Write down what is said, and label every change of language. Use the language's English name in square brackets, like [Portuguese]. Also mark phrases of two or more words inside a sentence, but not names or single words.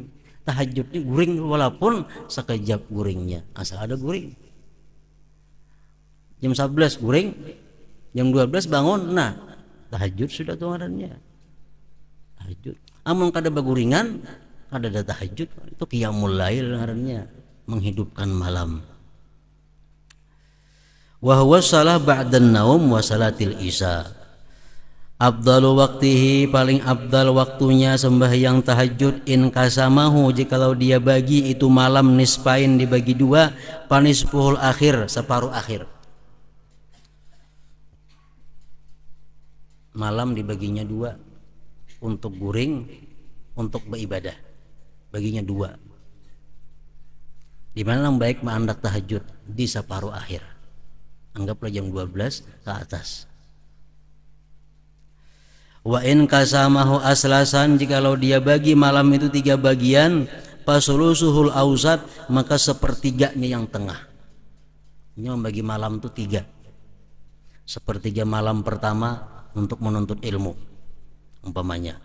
[Banjar] Tahajud ini guring walaupun sekejap guringnya, asal ada guring. Jam 11 guring, jam 12 bangun, nah tahajud sudah tuh ngarannya. Tahajud. Amun kada beguringan, kada ada tahajud, itu [Arabic] قيام الليل [Banjar] ngarannya, menghidupkan malam. [Arabic] وهو صلاة بعد النوم وصلاة العشاء. أفضل وقته, [Banjar] paling abdal waktunya sembahyang tahajud [Arabic] إن قسمه, [Banjar] jikalau dia bagi itu malam nisfain dibagi dua, [Arabic] فنصفه الأخير, [Banjar] separuh akhir. Malam dibaginya dua, untuk guring, untuk beribadah, baginya dua. Di mana yang baik menandak tahajud di separuh akhir. Anggaplah jam 12 ke atas. [Arabic] وإن قسمه أثلاثا, [Banjar] jikalau dia bagi malam itu 3 bagian, [Arabic] فثلثه الأوسط, [Banjar] maka sepertiganya yang tengah. Ini membagi malam itu 3. Sepertiga malam pertama untuk menuntut ilmu, umpamanya.